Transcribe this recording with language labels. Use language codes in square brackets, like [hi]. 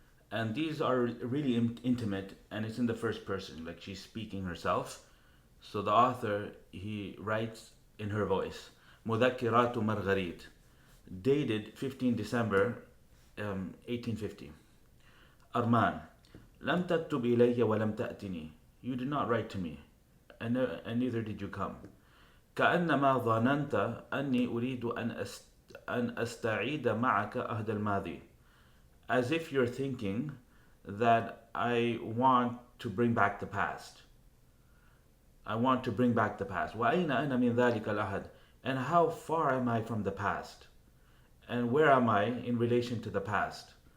[en] And these are really intimate, and it's in the first person, like she's speaking herself. So the author, he writes in her voice. [ar] مذكرات [en] Marguerite, dated 15 December 1850. [ar] Armand, لم تكتب إلي ولم تأتني. [en] You did not write to me, and neither did you come. [ar] كأنما ظننت أني أريد أن أستعيد معك عهد الماضي. [en] As if you're thinking that I want to bring back the past. I want to bring back the past. [ar] وأين أنا من ذلك العهد? [en] And how far am I from the past? And where am I in relation to the past?